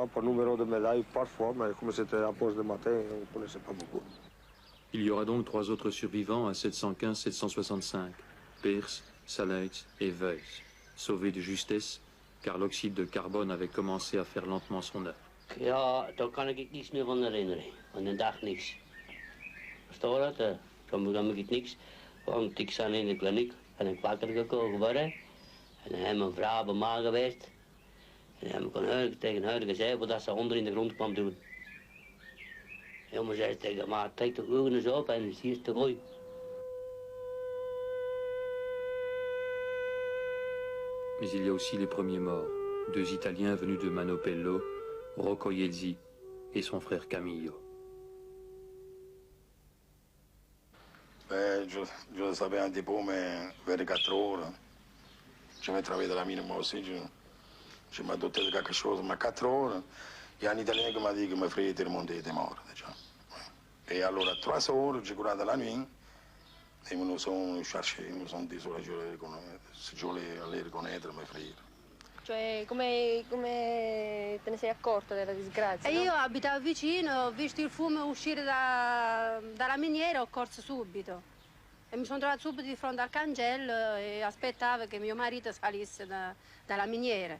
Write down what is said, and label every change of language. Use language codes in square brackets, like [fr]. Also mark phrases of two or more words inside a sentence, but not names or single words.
[fr] Par numéro de médaille, parfois, mais comme c'était la pause de matin, on ne connaissait pas beaucoup. Il y aura donc 3 autres survivants à 715-765, Peers, Salaerts et Weiss, sauvés de justesse, car l'oxyde de carbone avait commencé à faire lentement son œuvre. [nl] Ja, daar kan ik niets meer van herinneren. Van de dag niks. Versta je dat? Kan ik niks. Want ik zat in de kliniek en ik wakker gekomen worden. En dan hebben mijn vrouw bij mij geweest. En dan heb ik tegen haar gezegd wat ze onder in de grond kwam doen. De jongen zei tegen mij, trek de ogen eens op en zie eens te gooien. [fr] Mais il y a aussi les premiers morts, 2 Italiens venus de Manopello, Rocco Iezzi et son frère Camillo. Je le savais un petit peu, mais vers 4 heures, je vais travailler dans la mine moi aussi, je m'ai doté de quelque chose, mais 4 heures, il y a un Italien qui m'a dit que mon frère était remonté, était mort déjà. Et alors à 3 heures, j'ai couru dans la nuit, et ils nous ont cherché, ils nous ont dit que je voulais aller reconnaître mes frères. [it] Cioè, come te ne sei accorto della disgrazia? E io abitavo vicino, ho visto il fumo uscire dalla miniera, ho corso subito. E mi sono trovata subito di fronte al cancello e aspettavo che mio marito salisse dalla miniera.